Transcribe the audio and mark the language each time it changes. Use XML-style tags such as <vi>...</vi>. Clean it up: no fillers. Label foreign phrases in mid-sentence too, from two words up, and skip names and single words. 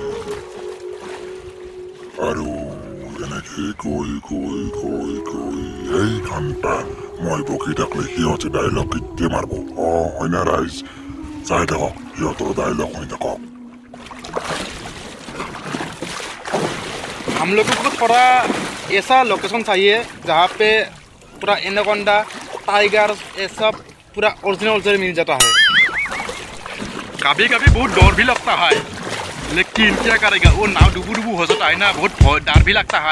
<as>আৰু এনেকে গৈ এই ঘণ্টাত মই বকি থাকলে সিহঁতে ডাইলগ কেতিয়া মাৰিব। হয় না ৰাইজ? চাই থাকক, সিহঁতৰ ডাইলগ শুনি থাকক।</as> <hi>हम लोगों को थोड़ा ऐसा लोकेशन चाहिए जहाँ पे पूरा एनाकोंडा, टाइगर, ये सब पूरा ओरिजिनल मिल जाता है। कभी कभी बहुत डर भी लगता है, लेकिन क्या करेगा, वो नाव डूबू हो जाता है ना, बहुत डर भी लगता है।</hi>